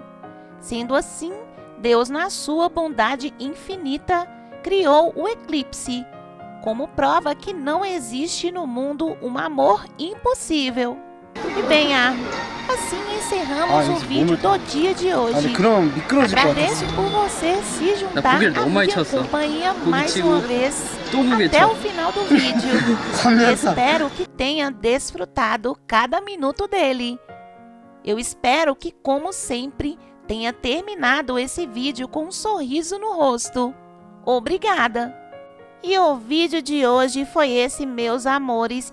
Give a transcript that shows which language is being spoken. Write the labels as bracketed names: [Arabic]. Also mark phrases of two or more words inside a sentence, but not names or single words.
[Portuguese] Sendo assim, Deus, na sua bondade infinita, criou o eclipse, como prova que não existe no mundo um amor impossível. E bem, assim encerramos o vídeo do dia de hoje. [Korean] 그럼 미끄러질 것 [Portuguese] Agradeço [Korean] 같아서. [Portuguese] por você se juntar [Korean] 고개를 [Portuguese] à [Korean] 너무 많이 [Portuguese] minha [Korean] 쳤어. [Portuguese] companhia [Korean] 고기 [Portuguese] mais [Korean] 치고 [Portuguese] uma vez [Korean] 또 고개 [Portuguese] até [Korean] 쳐. [Portuguese] o final do vídeo. [Korean] 하면서. [Portuguese] Espero que tenha desfrutado cada minuto dele. Eu espero que, como sempre, tenha terminado esse vídeo com um sorriso no rosto. Obrigada! E o vídeo de hoje foi esse, meus amores.